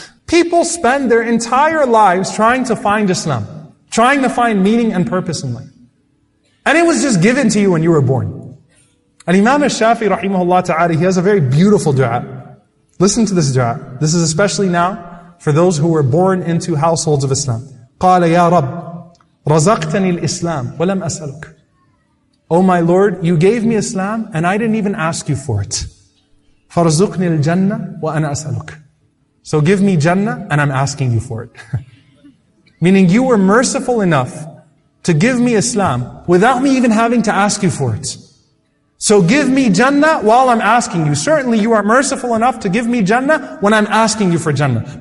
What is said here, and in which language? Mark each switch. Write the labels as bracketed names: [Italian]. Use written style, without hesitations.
[English] People spend their entire lives trying to find Islam, trying to find meaning and purpose in life. And it was just given to you when you were born. And Imam al-Shafi'i rahimahullah ta'ala, he has a very beautiful dua. Listen to this dua. This is especially now for those who were born into households of Islam. [Arabic] قال يا رب رزقتني الإسلام ولم أسألك. [English] Oh my Lord, you gave me Islam and I didn't even ask you for it. [Arabic] فارزقني الجنة وأنا أسألك. [English] So give me Jannah and I'm asking you for it. Meaning you were merciful enough to give me Islam without me even having to ask you for it. So give me Jannah while I'm asking you. Certainly you are merciful enough to give me Jannah when I'm asking you for Jannah.